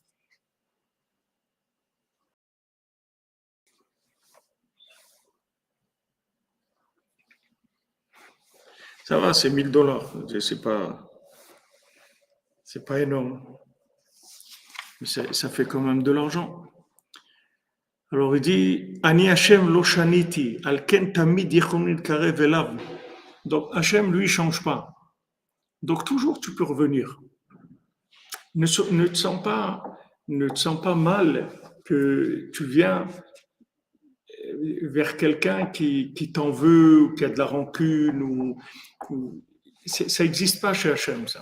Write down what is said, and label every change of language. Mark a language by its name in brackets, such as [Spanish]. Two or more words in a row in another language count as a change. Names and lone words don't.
[French] Ça va, c'est 1000 $. C'est pas énorme. Mais ça fait quand même de l'argent. Alors il dit, [Hebrew] אני ה' לא שניתי, על כן תמיד יכון קרב אליו. [French] Donc Hashem, lui, il change pas. Donc toujours tu peux revenir. Ne te sens pas mal que tu viens vers quelqu'un qui t'en veut ou qui a de la rancune ça n'existe pas chez Hashem, ça.